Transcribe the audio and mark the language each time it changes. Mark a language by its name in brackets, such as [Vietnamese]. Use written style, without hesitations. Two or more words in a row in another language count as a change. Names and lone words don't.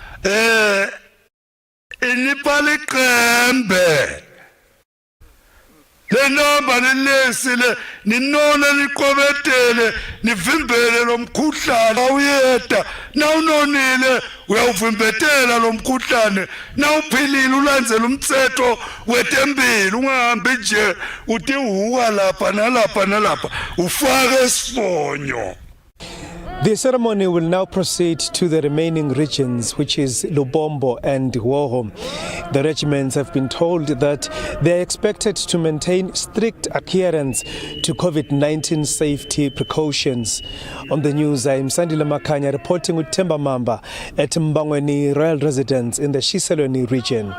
[Swati] iniphala iqembe lenamba nelesile ninona niqobetele nivimbele lomkhuhlane awuyeda nawunonile uyawuvimbetela lomkhuhlane nawuphilile ulandzela umthetho wetempilo ungahambi nje uthi uhuka lapha nalapha nalapha ufake isifonyo. [English] The ceremony will now proceed to the remaining regions, which is Lubombo and Woho. The regiments have been told that they are expected to maintain strict adherence to COVID-19 safety precautions. On the news, I am Sandile Makanya reporting with Themba Mamba at Mbangweni Royal Residence in the Shiselweni region.